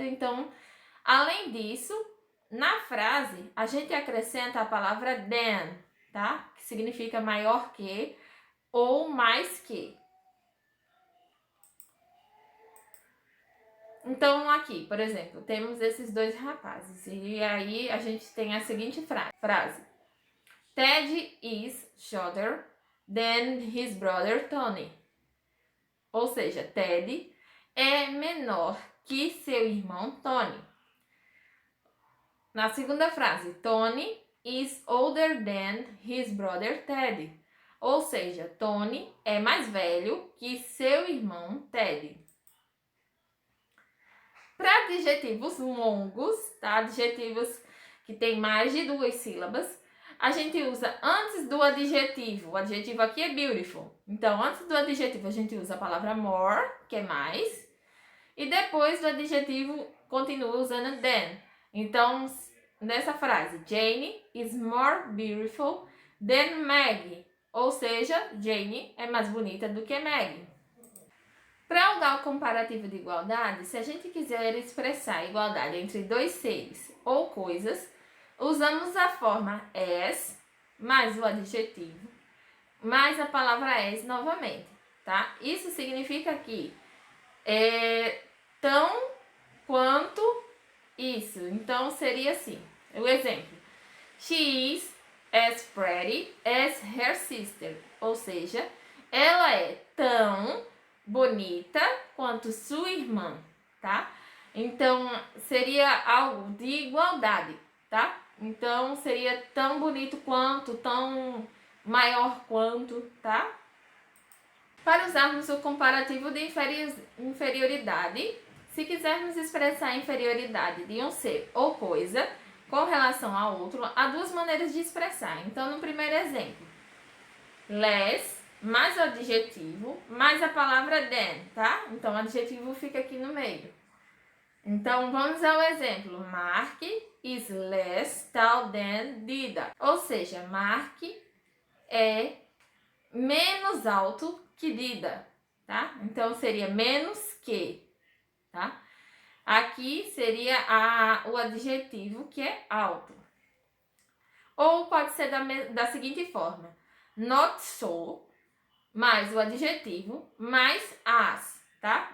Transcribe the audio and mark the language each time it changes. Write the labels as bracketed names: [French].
[Portuguese] Então, além disso, na frase, a gente acrescenta a palavra than, tá? Que significa maior que ou mais que. Então, aqui, por exemplo, temos esses dois rapazes. E aí, a gente tem a seguinte frase. [English] Ted is shorter than his brother Tony. [Portuguese] Ou seja, Ted é menor que seu irmão Tony. Na segunda frase, [English] Tony is older than his brother Ted. [Portuguese] Ou seja, Tony é mais velho que seu irmão Ted. Para adjetivos longos, tá? Adjetivos que têm mais de 2 sílabas, a gente usa antes do adjetivo. O adjetivo aqui é beautiful. Então, antes do adjetivo, a gente usa a palavra more, que é mais. E depois do adjetivo, continua usando than. Então, nessa frase, [English] Jane is more beautiful than Maggie. [Portuguese] Ou seja, Jane é mais bonita do que Maggie. Para usar o comparativo de igualdade, se a gente quiser expressar a igualdade entre dois seres ou coisas, usamos a forma as mais o adjetivo, mais a palavra as novamente, tá? Isso significa que tão quanto isso. Então, seria assim. O exemplo. [English] She is as pretty as her sister. [Portuguese] Ou seja, ela é tão bonita quanto sua irmã, tá? Então, seria algo de igualdade, tá? Então, seria tão bonito quanto, tão maior quanto, tá? Para usarmos o comparativo de inferioridade, se quisermos expressar a inferioridade de um ser ou coisa com relação a outro, há duas maneiras de expressar. Então, no primeiro exemplo, less mais o adjetivo, mais a palavra than, tá? Então, o adjetivo fica aqui no meio. Então, vamos ao exemplo. [English] Mark is less tall than Dida. [Portuguese] Ou seja, Mark é menos alto que Dida, tá? Então, seria menos que, tá? Aqui seria o adjetivo que é alto. Ou pode ser da seguinte forma. Not so, mais o adjetivo, mais as, tá?